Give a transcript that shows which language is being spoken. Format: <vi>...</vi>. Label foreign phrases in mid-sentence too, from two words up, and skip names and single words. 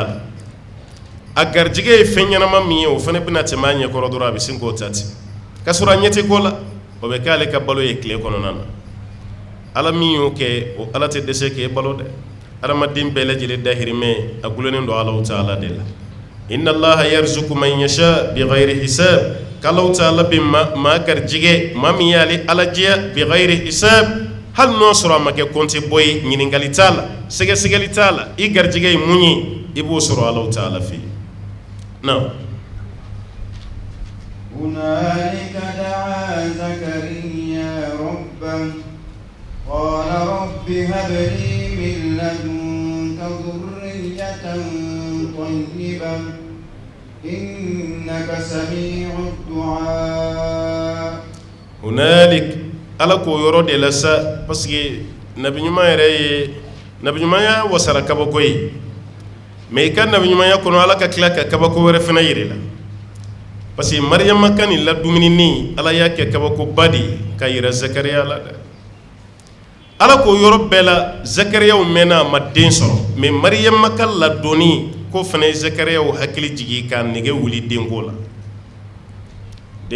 <bm>la a garijɛgɛ ye fɛn ɲɛnama min ye o fana bɛna tɛmɛ a ɲɛkɔrɔ dɔrɔn a bɛ sin k'o ta ten ka sɔrɔ a ɲɛ tɛ ko la o bɛ k'ale ka balo ye tile kɔnɔna na Ala min y'o kɛ o Ala tɛ dɛsɛ k'e balo dɛ adamaden bɛɛ lajɛlen dahirimɛ a gulonnen don Alahu Taala de la</bm> <ar>إن الله يرزق من يشاء بغير حساب</ar> <bm>k'Alahu Taala bɛ maa garijɛgɛ maa min y'ale Alajɛya</bm> <ar>بغير حساب</ar> <bm>hali n'o sɔrɔ a ma kɛ compte bɔ ye ɲininkali t'a la sɛgɛsɛgɛli t'a la i garijɛgɛ ye mun ye i b'o sɔrɔ Alahu Taala fɛ yen نعم</bm> <ar>هنالك دعا زكريا ربه قال رب هب لي من لدنك ذرية طيبة إنك سميع الدعاء</ar> <bm>ala ko yɔrɔ de la sa</bm> <fr>parce que</fr> <bm>nabi ɲuman yɛrɛ ye nabi ɲumanya wasara kabako ye mais i ka nabi ɲumanya kɔnɔ ala ka tila ka kabako wɛrɛ fana yɛrɛ la</bm> <fr>parce que</fr> <bm>mariyama ka nin ladumunini ala y'a kɛ kabakoba de ka yira zakariya la dɛ ala ko yɔrɔ bɛɛ la zakariyaw mɛnna a ma den sɔrɔ mais mariyama ka ladonni ko fana ye zakariyaw hakili jigi k'a nege wuli denko la den</bm>